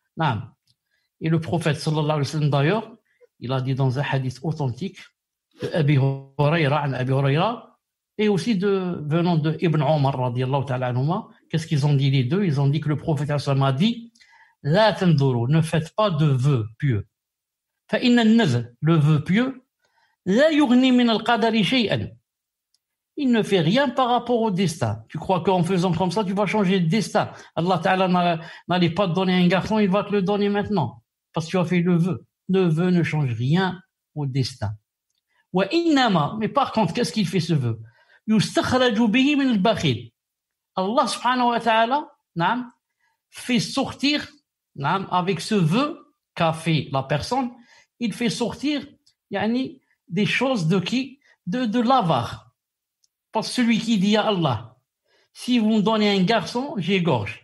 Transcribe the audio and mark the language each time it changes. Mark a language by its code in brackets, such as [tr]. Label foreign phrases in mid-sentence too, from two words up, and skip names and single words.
[fr] Et le prophète [ar] صلى الله عليه وسلم [fr] d'ailleurs, il a dit dans un hadith authentique de Abi Hurayra, et aussi venant de Ibn Omar [ar] رضي الله تعالى عنهما. [fr] Qu'est-ce qu'ils ont dit les deux? Ils ont dit que le prophète [ar] صلى الله عليه وسلم [fr] a dit [ar] لا تنذروا, [fr] ne faites pas de vœux pieux. [ar] فإن النذر, [fr] le vœu pieux, [ar] لا يغني من القدر شيئا. [fr] Il ne fait rien par rapport au destin. Tu crois qu'en faisant comme ça, tu vas changer de destin. [ar] الله تعالى [fr] n'allait pas te donner un garçon, il va te le donner maintenant. Parce que tu as fait le vœu. Le vœu ne change rien au destin. Mais par contre, qu'est-ce qu'il fait ce vœu? [ar] يستخرج به من البخيل. الله سبحانه وتعالى [fr] fait sortir, avec ce vœu qu'a fait la personne, il fait sortir des choses de l'avare. Parce que celui qui dit à Allah, si vous me donnez un garçon, j'égorge.